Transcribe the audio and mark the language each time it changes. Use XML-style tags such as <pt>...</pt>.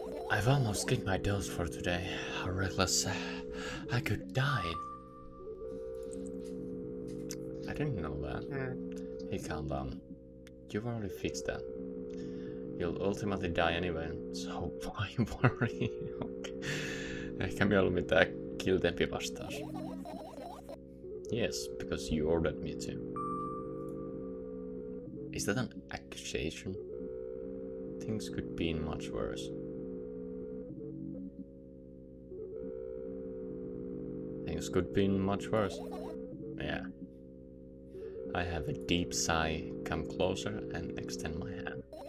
<en>I've almost kicked my dose for today. How reckless. I could die. I didn't know that. Hey, calm down. You've already fixed that. You'll ultimately die anyway, so why worry? Okay.</en> <fi>Ehkä mieluummin tää kiltempi vastaus.</fi> <en>Yes, because you ordered me to. Is that an accusation? Things could be much worse. Things could be much worse. Yeah. I have a deep sigh, come closer and extend my hand.</en>